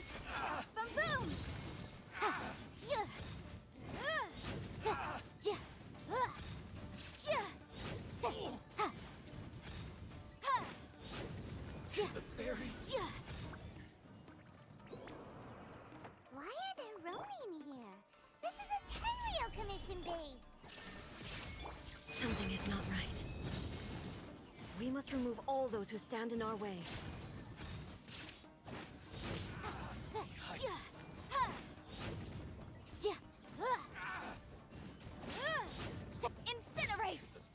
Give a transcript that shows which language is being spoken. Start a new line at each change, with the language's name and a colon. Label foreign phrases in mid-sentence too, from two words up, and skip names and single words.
English: Boom boom! Ha! Sia! Ta! Sia! Sia! Ta! Ha! Ha! Sia! Sia! Why are there Ronin here? This is a Tenryou Commission base! Something is not right. We must remove all those who stand in our way. Incinerate!